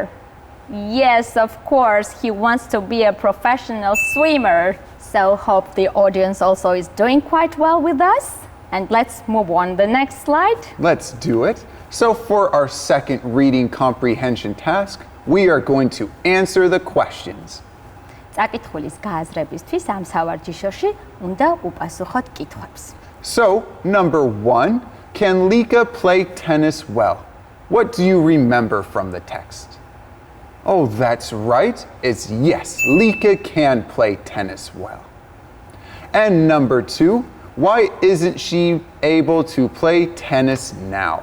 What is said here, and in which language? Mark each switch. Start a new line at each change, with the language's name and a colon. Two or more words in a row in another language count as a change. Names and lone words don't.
English: Yes, of course, he wants to be a professional swimmer. So hope the audience also is doing quite well with us. And let's move on the next slide. Let's do it. So for our second reading comprehension task, we are going to answer the questions.
Georgian: წაკითხulis გააზრებისთვის ამ სავარჯიშოში უნდა უპასუხოთ კითხვებს.
English: So, number 1, can Lika play tennis well? What do you remember from the text? Oh, that's right. It's yes, Lika can play tennis well. And number 2, why isn't she able to play tennis now?